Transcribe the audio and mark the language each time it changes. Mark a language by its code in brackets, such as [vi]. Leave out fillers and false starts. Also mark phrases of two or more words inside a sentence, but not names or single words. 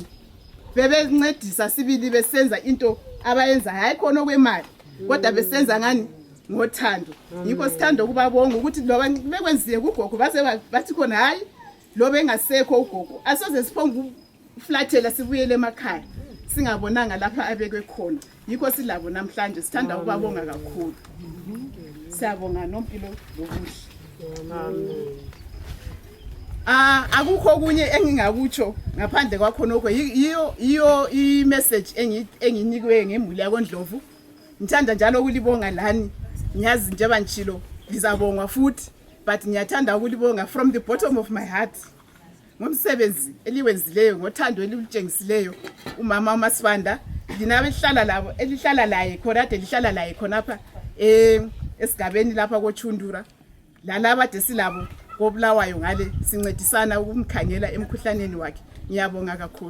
[nd] Bebencedisa sibili besenza into abayenza hayi khona okwemali kodwa besenza ngani ngothando. Yikho sithanda ukubabonga ukuthi loba bekwenziwe kugogo bathi khona hayi lo bengasekho ugogo asoze siphonga uflathela sibuyele emakhaya singabonanga lapha abekwe khona. Yikho silabo namhlanje sithanda ukubabonga kakhulu. Siyabonga nompilo lokuhle. Amen. Akukho kunye engingakutsho ngaphandle kwakho nokho yiyo i-message enginikwe ngemuli yakoNdlovu ngithanda njalo ukulibonga lani ngiyazi njengoba ngishilo ngizabongwa futhi but ngiyathanda ukulibonga [en] from the bottom of my heart [nd] ngomsebenzi eliwenzileyo ngothando elitshengisileyo umama uMasibanda lina behlala labo elihlala laye khona ade lihlala laye khonapha esigabeni lapha koChundura lalaba ade silabo kobulawayo ngale sincedisana ukumkhangela emkhuhlaneni wakhe ngiyabonga kakhulu.